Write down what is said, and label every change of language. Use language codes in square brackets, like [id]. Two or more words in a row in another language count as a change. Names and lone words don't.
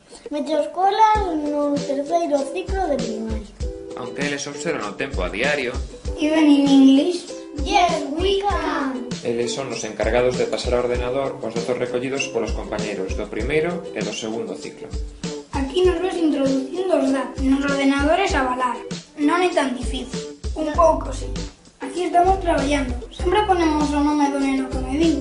[gl] Meteoscola no terceiro ciclo de primaria. Aunque eles observan o tempo a diario, [en] Even in English. Yes, we can! [gl] eles son os encargados de pasar ao ordenador os datos recollidos polos compañeiros do primeiro e do segundo ciclo. Aquí nos ves introducindo os datos nos ordenadores a balar. Non é tan difícil. Un pouco, sí. Aquí estamos traballando. Sempre ponemos o nome do neno que me digo.